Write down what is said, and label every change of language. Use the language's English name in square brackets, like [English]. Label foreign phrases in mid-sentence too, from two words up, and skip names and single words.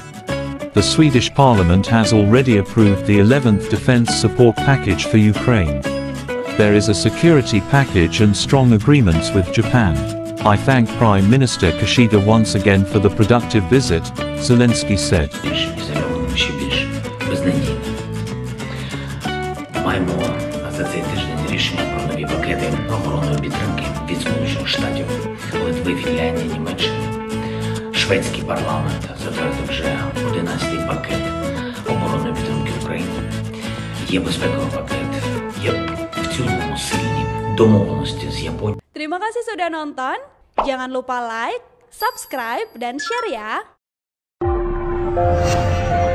[English] The Swedish parliament has already approved the 11th defense support package for Ukraine. There is a security package and strong agreements with Japan. I thank Prime Minister Kishida once again for the productive visit, Zelensky said. [Ukrainian] Маємо за цей тиждень рішення про нові пакети оборонної підтримки від Сполучених Штатів, Литви, Фінляндії, Німеччини. Шведський парламент затвердив вже 11-й пакет оборонної підтримки України. Є безпековий пакет, є в цілому сильні домовленості з Японією. [Indonesian] Terima kasih sudah nonton. Jangan lupa like, subscribe, dan share ya.